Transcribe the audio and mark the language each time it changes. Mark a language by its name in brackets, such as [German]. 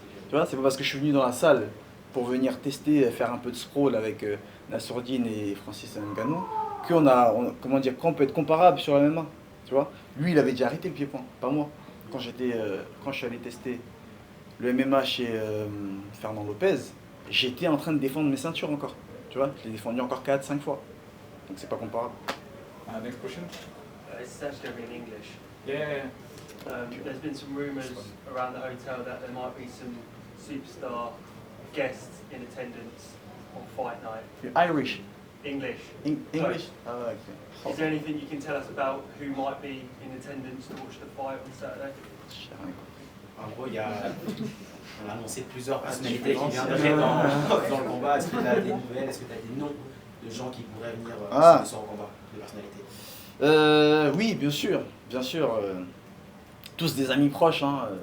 [French] Tu vois, c'est pas parce que je suis venu dans la salle pour venir tester, faire un peu de sprawl avec Nassourdine et Francis Ngannou, qu'on peut être comparable sur le MMA. Tu vois, lui, il avait déjà arrêté le pied-point, pas moi. Quand je suis allé tester le MMA chez Fernand Lopez, j'étais en train de défendre mes ceintures encore. Tu vois, je l'ai défendu encore 4-5 fois. Donc c'est pas comparable. [English] Next question. It's actually going to be in English. Yeah. There's been some rumours around the hotel that there might be some superstar guests in attendance on fight night. You're Irish. English. English? Oh, okay. Is there anything you can tell us about who might be in attendance to watch the fight on Saturday? [French] En gros, on a annoncé plusieurs personnalités qui viendraient dans le combat. Est-ce que tu as des nouvelles? Est-ce que tu as des noms de gens qui pourraient venir sur le combat, de personnalités? Oui, bien sûr. Bien sûr. Tous des amis proches. Hein.